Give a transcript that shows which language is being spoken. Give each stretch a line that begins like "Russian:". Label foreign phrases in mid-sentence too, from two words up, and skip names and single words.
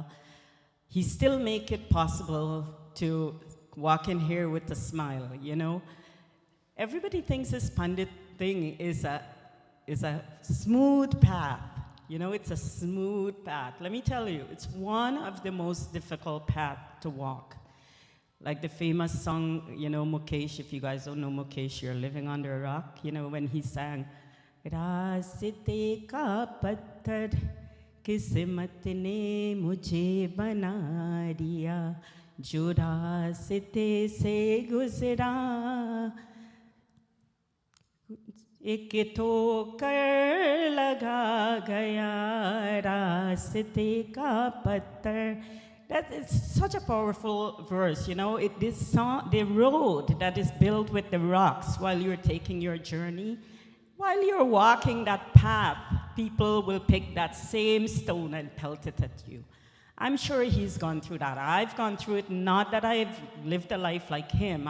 English: He still make it possible to walk in here with a smile, Everybody thinks this Pandit thing is a smooth path. It's a smooth path. Let me tell you, it's one of the most difficult paths to walk. Like the famous song, Mukesh, if you guys don't know Mukesh, you're living under a rock, when he sang,
Hindi: रास्ते का पत्थर किस्मत ने मुझे बना दिया, जो रास्ते से गुज़रा, ek ठोकर लगा गया रास्ते का पत्थर.
English: That is such a powerful verse, this song, the road that is built with the rocks while you're taking your journey, while you're walking that path, people will pick that same stone and pelt it at you. I'm sure he's gone through that. I've gone through it, not that I've lived a life like him.